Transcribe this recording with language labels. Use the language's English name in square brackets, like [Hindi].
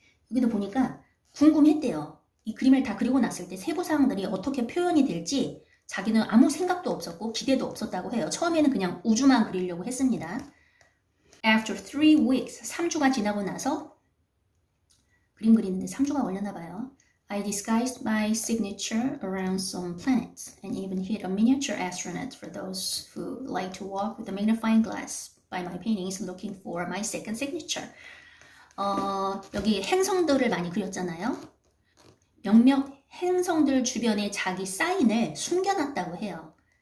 [Korean] 여기도 보니까 궁금했대요. 이 그림을 다 그리고 났을 때 세부 사항들이 어떻게 표현이 될지 자기는 아무 생각도 없었고 기대도 없었다고 해요. 처음에는 그냥 우주만 그리려고 했습니다. [English] After 3 weeks, [Korean] 3주가 지나고 나서 그림 그리는데 3주가 걸렸나 봐요. [English] I disguised my signature around some planets and even hid a miniature astronaut for those who like to walk with a magnifying glass by my paintings looking for my second signature. [Korean] 여기 행성들을 많이 그렸잖아요. 몇몇 행성들 주변에 자기 사인을 숨겨놨다고 해요.